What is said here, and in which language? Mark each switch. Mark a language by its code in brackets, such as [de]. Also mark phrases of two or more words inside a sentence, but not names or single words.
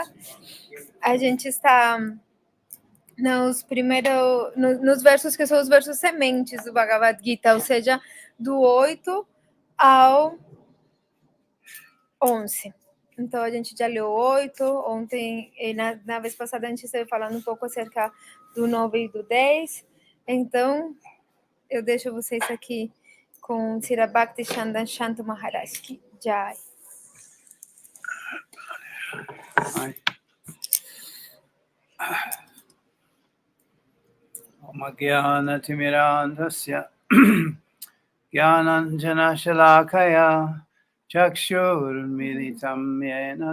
[pt] A gente está nos versos que são os versos sementes do Bhagavad-Gita, ou seja, do 8 ao 11. Então, a gente já leu 8, ontem, na vez passada, a gente esteve falando um pouco acerca do 9 e do 10. Então, eu deixo vocês aqui com Srila B.C Shanto Maharaj. Jai. [sa] ॐ ज्ञान-तिमिरान्धस्य ज्ञानाञ्जन-शलाकया चक्षुर्मीलितं येन